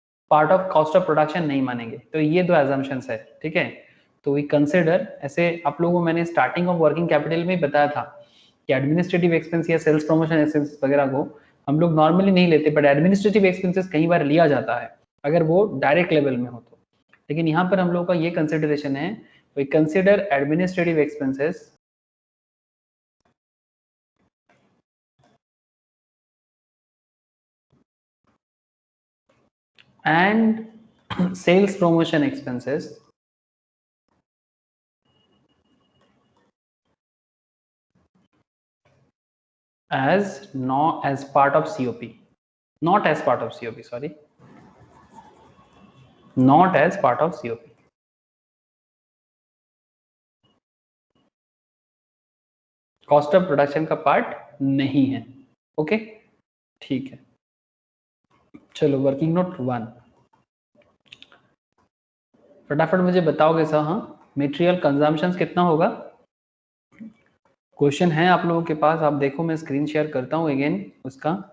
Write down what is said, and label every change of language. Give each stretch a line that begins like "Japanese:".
Hindi: Part of cost of production नहीं मानेंगे। तो ये दो एजम्पशंस है, ठीक है। तो
English: we consider,
Hindi: ऐसे आप लोगों को मैंने स्टार्टिंग ऑफ वर्किंग कैपिटल में बताया था कि एडमिनिस्ट्रेटिव एक्सपेंस या सेल्स प्रमोशन एक्सपेंस वगैरह को हम लोग नॉर्मली नहीं लेते, बट एडमिनिस्ट्रेटिव एक्सपेंसेस कई बार लिया जाता है अगर वो डायरेक्ट लेवल में हो तो। लेकिन यहाँ पर हम लोग का ये कंसिडरेशन है,
English: We consider administrative expenses and sales promotion expenses as not as part of COP, not as part of COP, sorry, not as part of COP.
Hindi: Cost of production का पार्ट नहीं है, ओके, ठीक है। चलो working note 1 फटाफट मुझे बताओगे sir. हाँ, मटेरियल कंजम्पशंस कितना होगा? क्वेश्चन है आप लोगों के पास, आप देखो, मैं स्क्रीन शेयर करता हूँ अगेन उसका।